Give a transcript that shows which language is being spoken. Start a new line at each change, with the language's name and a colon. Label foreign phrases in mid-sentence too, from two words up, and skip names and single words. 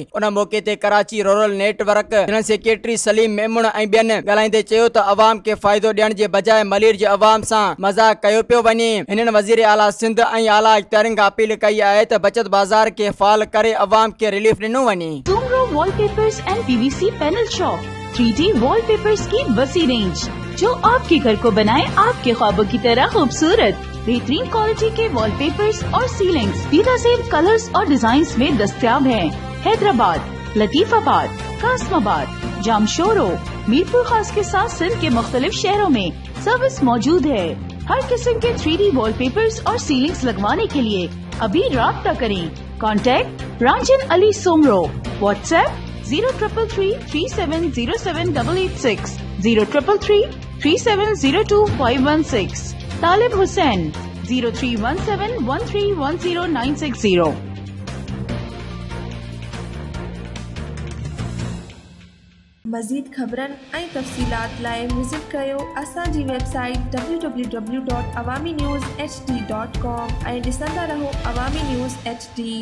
Sindhi: उन मौक़े ते कराची रूरल नेटवर्क सेक्रेटरी सलीम मेमण ऐं ॿियनि ॻाल्हाईंदे चयो त अवाम खे फ़ाइदो ॾियण जे बजाय मलीर जे अवाम सां मज़ाक कयो पियो वञे। हिननि वज़ीर आला सिंध ऐं आला इख्तियारनि खां अपील कई आहे त बचत बाज़ार खे फ़ाल करे अवाम खे रिलीफ ॾिनो वञे।
Urdu: سومرو وال پیپرز اینڈ PVC پینل شاپ 3D وال پیپرز کی وسیع رینج جو آپ کے گھر کو بنائے آپ کے خوابوں کی طرح خوبصورت. بہترین کوالٹی کے وال پیپرز اور سیلنگز بہترین کلرز اور ڈیزائنز میں دستیاب ہیں. حیدرآباد، لطیف آباد، قاسم آباد، جامشورو، میرپور خاص کے ساتھ سندھ کے مختلف شہروں میں سروس موجود ہے. ہر قسم کے 3D وال پیپرز اور سیلنگز لگوانے کے لیے ابھی رابطہ کریں. कॉन्टैक्ट रांजन अली सोमरो। व्हाट्सएप 0333370786 03333702 तालिब हुसैन 0317131096।
Sindhi: मज़ीद ख़बरन ऐं तफ़सीलात लाइ विज़िट कयो असांजी वेबसाइट www.awamiNewsHD.com ऐं ॾिसंदा रहो अवामी न्यूज़ HD।